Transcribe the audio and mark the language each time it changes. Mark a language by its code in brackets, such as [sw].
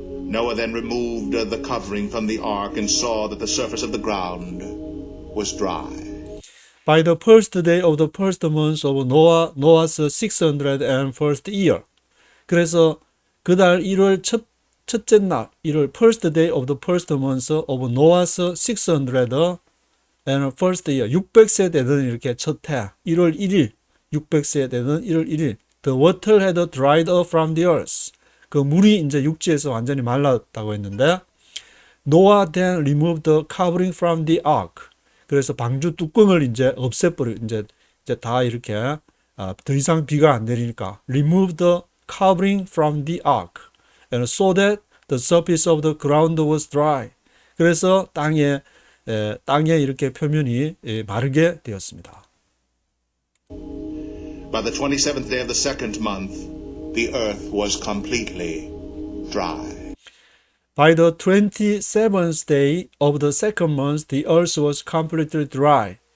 [en] Noah then removed the covering from the ark and saw that the surface of the ground was dry. By the first day of the first month of Noah's 601st year. [ko] 그래서 그달 1월 첫째 날, 1월 [en] first day of the first month of Noah's 601st year. [ko] 600세 되던 이렇게 첫 해, 1월 1일, 600세 되던 1월 1일. [en] The water had dried up from the earth. [ko] 그 물이 이제 육지에서 완전히 말랐다고 했는데, [en] Noah then removed the covering from the ark. [ko] 그래서 방주 뚜껑을 이제 없애버려. 이제 다 이렇게 더 이상 비가 안 내리니까 [en] remove the covering from the ark, and so that the surface of the ground was dry. [ko] 그래서 땅에 이렇게 표면이 마르게 되었습니다. [en] By the 27th day of the second month, the earth was completely dry. By the 27th day of the second month, the earth was completely dry.